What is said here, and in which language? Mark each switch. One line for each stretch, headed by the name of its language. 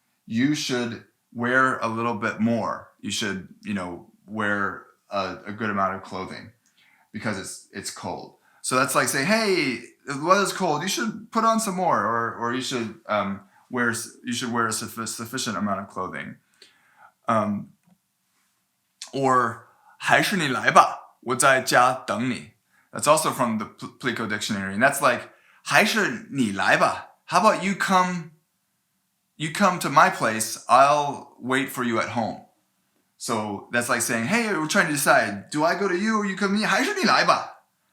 English: You should wear a little bit more. You should, wear a good amount of clothing because it's cold. So that's like saying, hey, the weather's cold. You should put on some more, or you should wear a sufficient amount of clothing.
Chinese: Or 还是你来吧，我在家等你.
English: That's also from the Plico dictionary, and that's like
Chinese: 还是你来吧.
English: How about you come to my place, I'll wait for you at home. So that's like saying, hey, we're trying to decide, do I go to you or you come to me?
Chinese: 还是你来吧.